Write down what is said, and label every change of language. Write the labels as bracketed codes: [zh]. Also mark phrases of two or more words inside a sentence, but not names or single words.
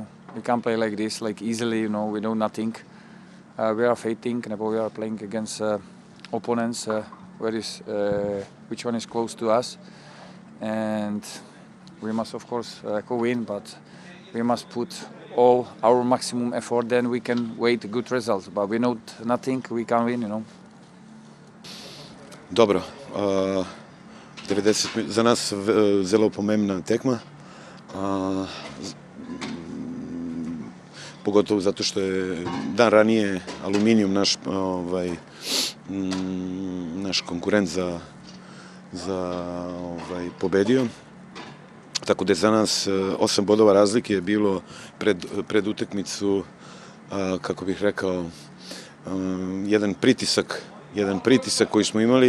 [en] We can't play like this, like easily, you know, we know nothing. We are fighting, we are playing against opponents which one is close to us. And we must, of course, go win, but we must put all our maximum effort, then we can wait good results. But we know nothing, we can win, you know. [sl] Dobro. 90 za nas zelo pomembna tekma, [sr] pogotovo zato što je dan ranije Aluminijum naš konkurent za pobedio. Tako da je za nas 8 bodova razlike je bilo pred utakmicu, kako bih rekao, jedan pritisak koji smo imali.